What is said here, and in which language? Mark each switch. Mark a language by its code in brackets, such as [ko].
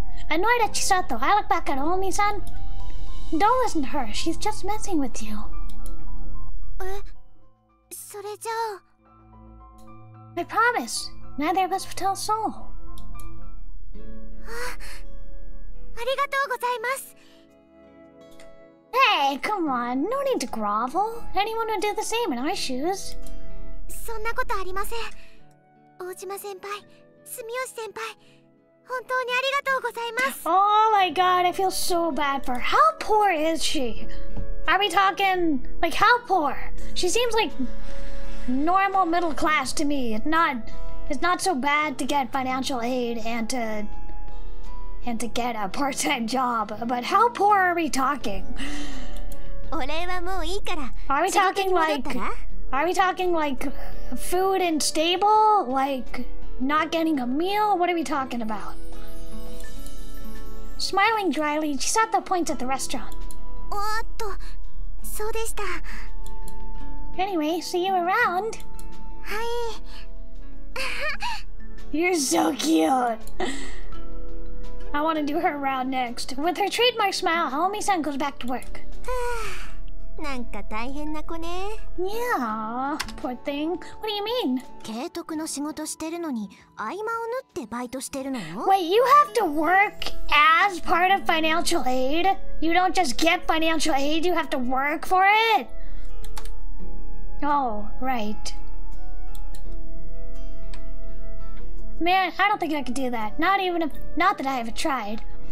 [en] Annoyed at Chisato, I look back at Omi-san. Don't listen to her. She's just messing with you. [ja] それじゃあ。 [en] I promise. Neither of us will tell a soul. [ja] ありがとうございます。 [en] Hey, come on. No need to grovel. Anyone would do the same in our shoes. [ja] そんなことありません。大島先輩、住吉先輩、本当にありがとうございます。 [en] Oh my god, I feel so bad for her. How poor is she? Are we talking, like, how poor? She seems like normal middle class to me. It's not so bad to get financial aid and to get a part-time job. But how poor are we talking? [ja] お礼はもういいから。 [en] Are we talking like food and stable? Like not getting a meal? What are we talking about? Smiling dryly, Chisato points at the restaurant. [ja] おっと、そうでした。 [en] Anyway, see you around. [ja] はい。 [en] You're so cute. I want to do her around next. With her trademark smile, Naomi-san goes back to work. [ja] なんか大変な子ね。 [en] Yeah, poor thing. What do you mean? [ja] 慶徳の仕事してるのに合間を縫ってバイトしてるのよ。 [en] Wait, you have to work as part of financial aid? You don't just get financial aid, you have to work for it? Oh, right. Man, I don't think I could do that. Not that I ever tried.